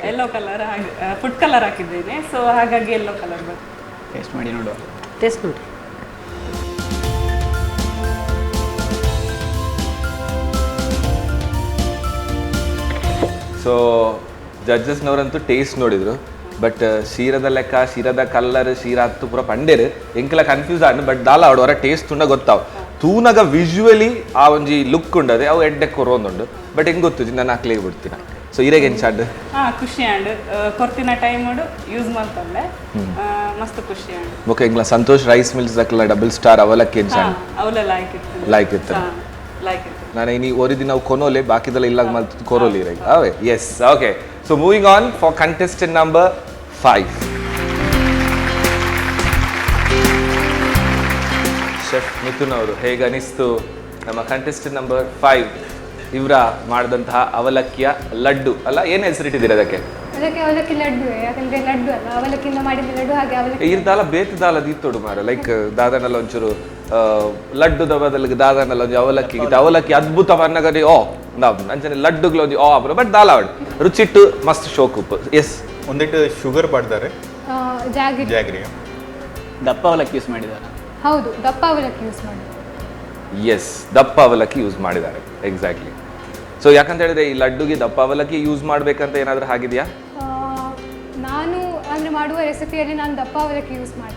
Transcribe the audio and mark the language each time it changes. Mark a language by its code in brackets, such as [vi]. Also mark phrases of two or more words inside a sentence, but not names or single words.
[en] yellow colour food colour [kn] ಹಾಕಿದ್ದೇನೆ, ಸೊ ಹಾಗಾಗಿ [en] yellow colour [kn] ಬರ್ತದೆ. ಟೇಸ್ಟ್ ಮಾಡಿ ನೋಡುವ. ಟೇಸ್ಟ್ ನೋಡಿ. ಸೊ ಜಡ್ಜಸ್ನವರಂತೂ ಟೇಸ್ಟ್ ನೋಡಿದ್ರು, [tcy] ಬಟ್ ಶೀರದ ಲೆಕ್ಕ, ಶೀರದ ಕಲ್ಲರ್, ಶೀರ ಹತ್ತು ಪೂರ ಪಂಡೇರು ಎಂಕಲ ಕನ್ಫ್ಯೂಸ್ ಆಡ್. ಬಟ್ ದಾಲ ಅವರ ಟೇಸ್ಟ್ ತುಂಡ ಗೊತ್ತಾವ್ ತೂನಗ ವಿಜುವಲಿ ಆ ಒಂಜಿ ಲುಕ್ ಉಂಡದೆ ಅವು ಎಡ್ಡೆ ಕೊರೊಂದುಂಡು. [kn] ಬಟ್ ಹೆಂಗೆ ಗೊತ್ತು ನಾನು ಹಾಕ್ಲಿಕ್ಕೆ ಬಿಡ್ತೀನಿ. ಸೊ [tcy] ಇರೇಗೆ ಎಂಚಾಡ್ ಖುಷಿ ಆಂಡ್ ಕೊರ್ತಿನ [en] time use [tcy] ಮಾಡ್ತಂದೆ ಮಸ್ತ್ ಖುಷಿ ಆಂಡ್. ಓಕೆ, ಇಂಗ್ಲ ಸಂತೋಷ್ ರೈಸ್ ಮಿಲ್ಸ್ ದಕ್ಲ ಡಬಲ್ ಸ್ಟಾರ್ ಅವಲಕ್ಕಿ ಎಂಚಾಡ್ ಅವಲ ಲೈಕ್ ಇತ್ತು ಲೈಕ್ ಇತ್ತು. ನಾನು ಇನಿ ಒರಿದಿ ನಾವು ಕೊನೋಲೆ ಬಾಕಿದೆಲ್ಲ ಇಲ್ಲ ಮಲ್ತು ಕೊರೋಲಿ ಇರ ಅವೇ. ಎಸ್, [en] Okay. So moving on for contestant number 5. [kn] ಶೆಫ್ ಮಿಥುನ್ ಅವರು, ಹೇಗೆ ಅನಿಸ್ತು ನಮ್ಮ [en] contestant number [kn] 5 ಇವರ ಮಾಡಿದಂತಹ ಅವಲಕ್ಕಿಯ ಲಡ್ಡು? ಅಲ್ಲ, ಏನು ಹೆಸರಿಟ್ಟಿದ್ದೀರಿ ಅದಕ್ಕೆ? ಅದಕ್ಕೆ ಅವಲಕ್ಕಿ ಲಡ್ಡು, ಯಾಕಂದ್ರೆ ಲಡ್ಡು ಅಲ್ಲ, ಅವಲಕ್ಕಿಯಿಂದ ಮಾಡಿದ ಲಡ್ಡು. ಹಾಗೆ ಅವಲಕ್ಕಿ [tcy] ಇರ್ದಾಲ ಬೇತದಾಲ ದೀತ್ತೋಡು ಮಾರ, ಲೈಕ್ ದಾದನೆಲ್ಲ ಒಂಚೂರು ಲಡ್ಡುದ ಬದಲಿಗೆ ದಾದನೆಲ್ಲ ಒಂಜಿ ಅವಲಕ್ಕಿ ಅವಲಕ್ಕಿ ಅದ್ಭುತ ಅನ್ನಗಡಿ. ಅಂಚನೆ ಲಡ್ಡುಗಳು ಒಂಜಿ ಅಬ್ರು ಬಟ್ ದಾಲಾವಡ್ ರುಚಿಟ್ಟು ಮಸ್ತ್ ಶೋಕುಪ್ಪು. [kn] ಎಸ್, ಒಂದಿಟ್ಟು ಶುಗರ್ ಪಡ್ತಾರೆ, ಜಾಗ್ರಿ. ದಪ್ಪ ಅವಲಕ್ಕಿ ಯೂಸ್ ಮಾಡಿದ್ದಾರೆ. ಹೌದು, ದಪ್ಪ ಅವಲಕ್ಕಿ ಯೂಸ್ ಮಾಡಿ. ಎಸ್, ದಪ್ಪ ಅವಲಕ್ಕಿ ಯೂಸ್ ಮಾಡಿದ್ದಾರೆ. ಎಕ್ಸಾಕ್ಟ್ಲಿ. ಸೊ ಯಾಕಂತ ಹೇಳಿದ್ರೆ ಈ ಲಡ್ಡುಗೆ ದಪ್ಪ ಅವಲಕ್ಕಿ ಯೂಸ್ ಮಾಡ್ಬೇಕಂತ ಏನಾದರೂ ಆಗಿದೆಯಾ? ನಾನು ಅಂದ್ರೆ ಮಾಡುವ ರೆಸಿಪಿಯಲ್ಲಿ ನಾನು ದಪ್ಪ ಅವಲಕ್ಕಿ ಯೂಸ್ ಮಾಡ್ತೇನೆ.